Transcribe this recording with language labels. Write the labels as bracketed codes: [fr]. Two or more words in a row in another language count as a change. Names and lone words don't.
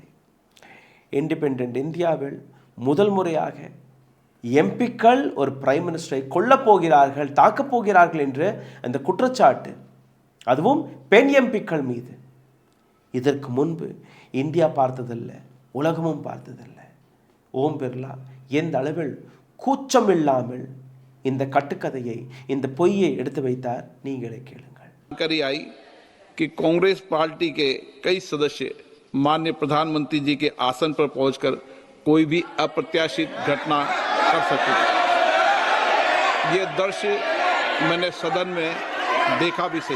[ta] இண்டிபெண்டன்ட் இந்தியாவில் முதல் முறையாக எம்பிக்கள் ஒரு [en] Prime Ministerai [ta] கொல்லப் போகிறார்கள், தாக்கப் போகிறார்கள் என்று அந்த குற்றச்சாட்டு, அதுவும் பெண் எம்பிக்கள் மீது, இதற்கு முன்பு இந்தியா பார்த்ததில்லை, உலகமும் பார்த்ததில்லை. ஓம் பிர்லா எந்த அளவில் கூச்சம் இல்லாமல் இந்த கட்டுக்கதையை, இந்த பொய்யை எடுத்து வைத்தார், நீங்களே கேளுங்கள். [hi] जानकारी आई कि कांग्रेस पार्टी के कई सदस्य माननीय प्रधानमंत्री जी के आसन पर पहुंचकर कोई भी अप्रत्याशित घटना कर सकते थे। ये दृश्य मैंने सदन में देखा भी सही।